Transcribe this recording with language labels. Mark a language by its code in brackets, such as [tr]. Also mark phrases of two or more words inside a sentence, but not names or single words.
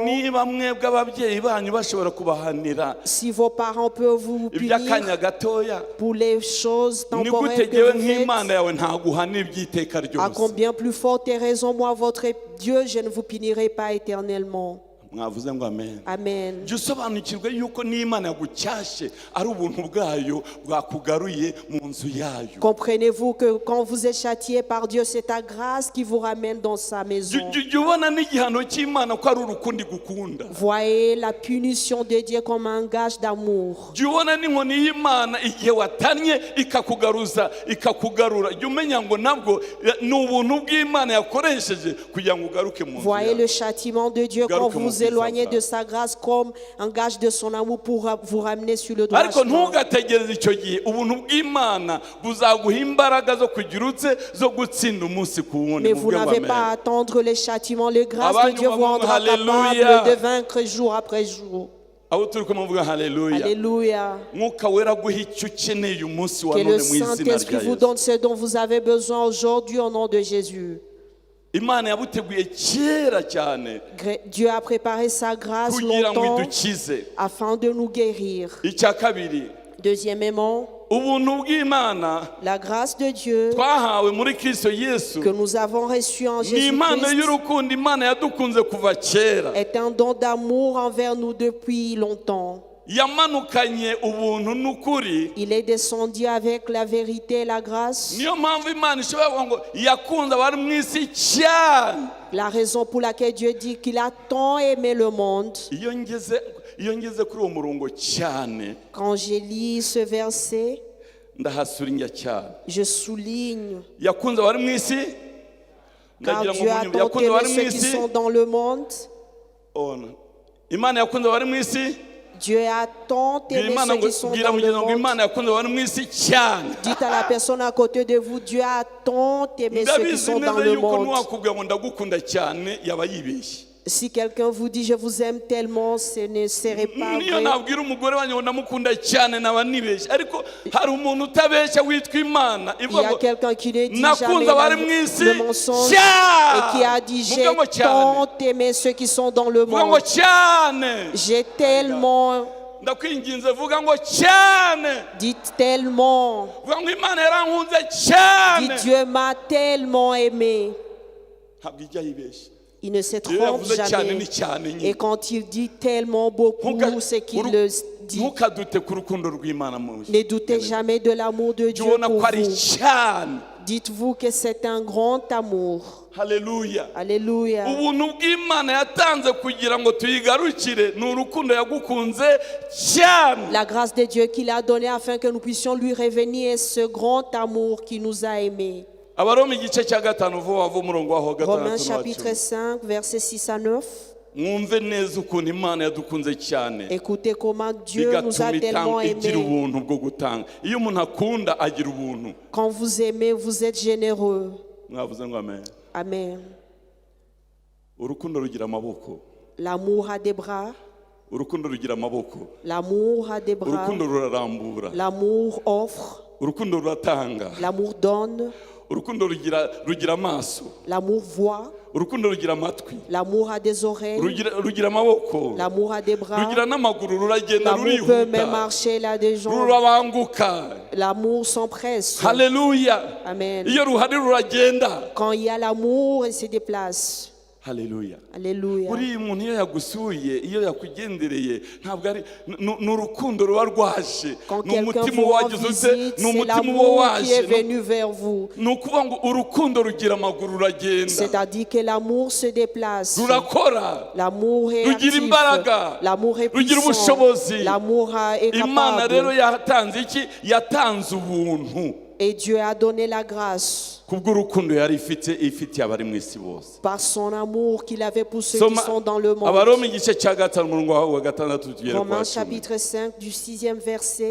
[rw] Niba mwebwe ababyeyi banyu bashobora kubahanira [fr] Si vos parents peuvent vous [rw] iby'akanya [fr] punir [rw] gatoya, [fr] pour les choses [rw] ni [fr] temporaires [rw] gute [fr] que [rw] jyewe [fr] vous [rw] nk'Imana [fr] faites, [rw] yawe ntaguhanira iby'iteka [fr] à [rw] ryose. [fr] combien plus forte raison, moi, votre Dieu, je ne vous punirai pas éternellement. [rw] Mwavuze ngo amen. Amen. Jya usobanukirwe yuko n'Imana yagucyashye ari ubuntu bwayo bwakugaruye mu nzu yayo. [fr] Comprenez-vous que quand vous êtes châtié par Dieu, c'est ta grâce qui vous ramène dans sa maison. [rw] Jya ubona n'igihano cy'Imana ko ari urukundo igukunda. [fr] Voyez la punition de Dieu comme un gage d'amour. [rw] Jya ubona n'inkoni y'Imana igihe watannye ikakugarura. Jya umenya ngo nabwo ni ubuntu bw'Imana yakoresheje kugira ngo ugaruke mu nzu [fr] Voyez [rw] yayo. [fr] le châtiment de Dieu quand vous vous éloigner de sa grâce comme un gage de son amour pour vous ramener sur le droit [rw] ariko [fr] chemin. [rw] ntugategereze icyo gihe ubuntu bw'Imana buzaguha imbaraga zo kugira utse zo gutsinda umunsi ku wundi. [fr] Mais vous n'avez pas à attendre les châtiments, les grâces de Dieu vous rendra capable de vaincre jour après jour. [rw] abo turi kumuvuga haleluya. [fr] Alléluia. [rw] Mwuka wera guha icyo ukeneye umunsi wa [fr] Que [rw] none [fr] le [rw] mu izina [fr] Saint-Esprit [rw] rya [fr] vous [rw] Yesu. [fr] donne ce dont vous avez besoin aujourd'hui au nom de Jésus. [rw] Imana yabuteguye kera cyane [fr] Dieu a préparé sa grâce [rw] kugira ngo [fr] longtemps [rw] idukize. [fr] afin de nous guérir. [rw] Icya kabiri, [fr] Deuxièmement, [rw] ubuntu bw'Imana [fr] la grâce de Dieu [rw] twahawe muri Kristo Yesu [fr] que nous avons reçue en [rw] ni impano [fr] Jésus-Christ [rw] y'urukundo Imana yadukunze kuva kera. [fr] est un don d'amour envers nous depuis longtemps. [rw] Yamanukanye ubuntu n'ukuri. [fr] Il est descendu avec la vérité et la grâce. [rw] Niyo mpamvu Imana ishobora kuvuga ngo yakunze abari mu isi cyane. [fr] La raison pour laquelle Dieu dit qu'il a tant aimé le monde. [rw] Iyo ngeze kuri uwo murongo cyane, [fr] Quand je lis ce verset, [rw] ndahasuringa cyane. [fr] je souligne, [rw] Yakunze abari mu isi, [fr] car [rw] ndagira ngo [fr] Dieu a [rw] munyumve, [fr] tant [rw] yakunze abari [fr] aimé [rw] mu [fr] ceux qui [rw] isi. [fr] sont dans le monde. [rw] Imana yakunze abari mu isi. [fr] Dieu a tant aimé [rw] Imana [fr] ceux [rw] ngo [fr] qui sont [rw] bwira [fr] dans le [rw] mugenzi ngo [fr] monde. [rw] Imana yakunze abari mu isi cyane. [fr] Dites à la personne à côté de vous, Dieu a tant aimé ceux qui [rw] Ndabizi [fr] sont dans [rw] neza [fr] le [rw] yuko [fr] monde. [rw] nuwakubwira ngo ndagukunda cyane yaba yibeshye. [fr] Si quelqu'un vous dit je vous aime tellement, ce ne serait pas [rw] Niyo [fr] vrai. [rw] nabwira umugore wanjye ngo ndamukunda cyane naba nibeshye, ariko hari umuntu utabeshya witwa Imana [fr] Il y [rw] ivuga [fr] a [rw] ngo [fr] quelqu'un qui ne dit [rw] nakunze [fr] jamais [rw] abari mu isi [fr] le mensonge [rw] cyane. [fr] et qui a dit j'ai [rw] Vuga ngo cyane. [fr] tant aimé ceux qui sont dans le [rw] Vuga ngo [fr] monde. [rw] cyane. [fr] J'ai tellement, [rw] Ndakwinginze vuga ngo cyane. [fr] dites tellement, [rw] Vuga ngo Imana yarankunze cyane. [fr] dites Dieu m'a tellement aimé. [rw] Ntabwo ijya yibeshya. [fr] Il ne se [rw] Iyo [fr] trompe [rw] yavuze cyane [fr] jamais. [rw] ni cyane [fr] Et [rw] nyine. [fr] quand il dit tellement beaucoup, c'est qu'il le dit. [rw] Ntukadute ku rukundo rw'Imana mu [fr] Ne doutez jamais de l'amour de Dieu [rw] ubona [fr] pour [rw] ko ari [fr] vous. [rw] cyane. [fr] Dites-vous que c'est un grand amour. [rw] Haleluya. [fr] Alléluia. [rw] Ubuntu bw'Imana yatanze kugira ngo tuyigarukire ni urukundo yagukunze cyane. [fr] La grâce de Dieu qu'il a donnée afin que nous puissions lui revenir est ce grand amour qui nous a aimés. [rw] Abaroma igice cya gatanu vuba vuba umurongo waho [fr] Romains [rw] gatandatu [fr] chapitre 5, versets 6 à 9. [rw] mwumve neza ukuntu Imana yadukunze cyane [fr] Écoutez comment Dieu nous a [rw] bigatuma [fr] tellement [rw] igira [fr] aimés. [rw] ubuntu bwo gutanga. Iyo umuntu akunda agira ubuntu. [fr] Quand vous aimez, vous êtes généreux. [rw] Mwavuze ngo amen. Amen. Urukundo rugira amaboko. [fr] L'amour a des bras. [rw] Urukundo rugira amaboko. [fr] L'amour a des bras. [rw] Urukundo rurarambura. [fr] L'amour offre. [rw] Urukundo ruratanga. [fr] L'amour donne. [rw] Urukundo rugira amaso. [fr] L'amour voit. [rw] Urukundo rugira amatwi. [fr] L'amour a des oreilles. [rw] Rugira amaboko. [fr] L'amour a des bras. [rw] Rugira n'amaguru, ruragenda [fr] L'amour peut même [rw] rurihuta. [fr] marcher là des gens. [rw] Rurabanguka. [fr] L'amour s'empresse. [rw] Haleluya. Amen. Iyo ruhari ruragenda. [fr] Quand il y a l'amour, il se déplace. [rw] Haleluya. [fr] Alléluia. [rw] Buriya umuntu iyo yagusuye, iyo yakugendereye, ntabwo ari ni urukundo ruba rwaje. [fr] Quand [rw] Ni [fr] quelqu'un [rw] umutima [fr] vous rend [rw] wagize ute, [fr] visite, [rw] ni [fr] c'est [rw] umutima uba [fr] l'amour qui est [rw] waje. [fr] venu vers vous. [rw] Ni ukuvuga ngo urukundo rugira amaguru ruragenda. [fr] C'est-à-dire que l'amour se déplace. [rw] Rurakora. [fr] L'amour est [rw] Rugira [fr] actif. [rw] imbaraga. [fr] L'amour est [rw] Rugira [fr] puissant. [rw] ubushobozi. [fr] L'amour est [rw] Imana rero [fr] capable. [rw] yatanze iki? Yatanze ubuntu. [fr] Et Dieu a donné la grâce [rw] Kubw'urukundo yari ifitiye abari mu isi bose. [fr] par son amour qu'il avait pour ceux qui sont dans le monde. [rw] Abaroma igice cya gatanu umurongo waho wa gatandatu tugere kwa [fr] Romains [rw] cumi. [fr] chapitre 5 du 6e verset.